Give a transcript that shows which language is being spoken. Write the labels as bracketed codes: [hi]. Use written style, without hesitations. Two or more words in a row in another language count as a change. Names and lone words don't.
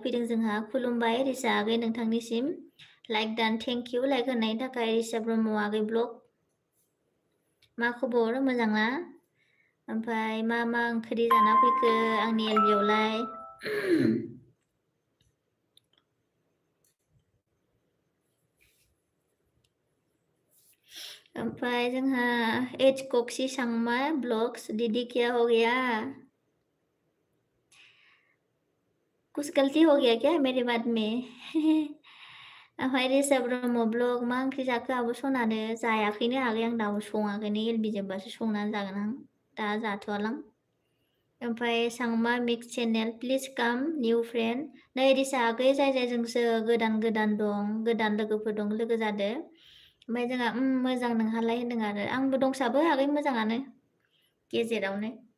[brx] फैदों जोंहा खुलुमबाय रिसा आगै नोंथांनिसिम लाइक दान [en] thank you [brx] लाइक होनायनि थाखाय रिसा ब्रह्म आगै ब्लग मा खबर मोजां ना ओमफ्राय मा ओंख्रि जाना फैखो आंनि एलबियावलाय ओमफ्राय जोंहा एच कक्सि सांमा ब्लग्स [hi] दीदी क्या हो गया कुछ गलती हो गया क्या मेरे बात में [brx] ओमफ्राय रिसा ब्रह्म ब्लग मा ओंख्रि जाखो आब' सनानो जायाखैनो आगै आं दाबो सङाखैनो एलबि जोब्बासो संनानै जागोन आं दा जाथ'वालां ओमफ्राय सांमा मिक्स चेनेल [en] please come new friend [brx] नै रिसा आगै जायजोंसो गोदान दं गोदान लोगोफोर दं लोगो जादो ओमफ्राय जोंहा मोजां नोंहालाय होनदों आरो आंबो दंसाबो आगै मोजाङानो गेजेरावनो